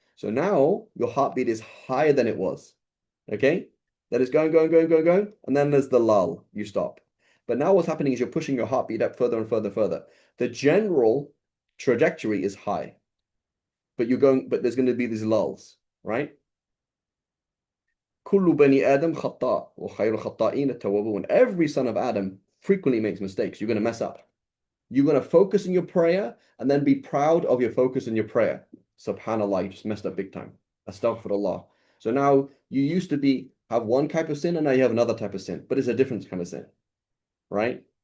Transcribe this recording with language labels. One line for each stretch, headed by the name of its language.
English: So now your heartbeat is higher than it was. Okay? That is going, going, going, going, going. And then there's the lull. You stop. But now what's happening is you're pushing your heartbeat up further and further, further. The general trajectory is high. But there's going to be these lulls, right?
Arabic: كل بني آدم خطاء وخير الخطائين التوابون.
English: Every son of Adam frequently makes mistakes. You're going to mess up. You're going to focus in your prayer and then be proud of your focus in your prayer. Subhanallah, you just messed up big time. Astaghfirullah. So now you used to have one type of sin and now you have another type of sin, but it's a different kind of sin, right?